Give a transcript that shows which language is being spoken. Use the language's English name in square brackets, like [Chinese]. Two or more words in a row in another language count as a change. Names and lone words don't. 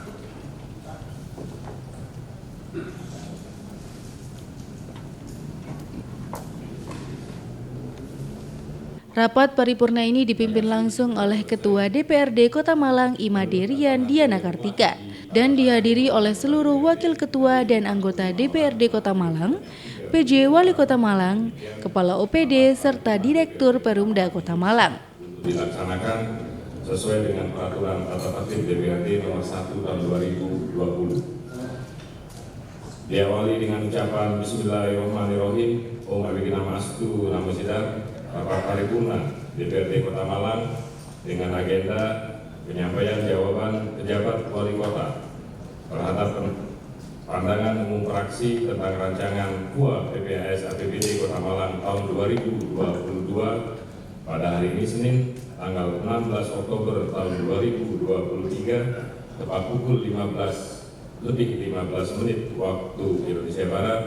[Indonesian] Rapat paripurna ini dipimpin langsung oleh Ketua DPRD Kota Malang Imade Rian Diana Kartika dan dihadiri oleh seluruh wakil ketua dan anggota DPRD Kota Malang, PJ Wali Kota Malang, Kepala OPD, serta Direktur Perumda Kota Malang. Dilaksanakan sesuai dengan peraturan tata tertib DPRD nomor 1 tahun 2020. Diawali dengan ucapan Bismillahirrahmanirrahim. [Sanskrit] Om Abikina Mastu Namo Sidang. [Indonesian] Rapat paripurna DPRD Kota Malang dengan agenda penyampaian jawaban pejabat wali kota terhadap pandangan umum fraksi tentang rancangan KUA PPAS APBD Kota Malang tahun 2022 pada hari ini Senin tanggal 16 Oktober tahun 2023 tepat pukul 15 menit waktu Indonesia Barat.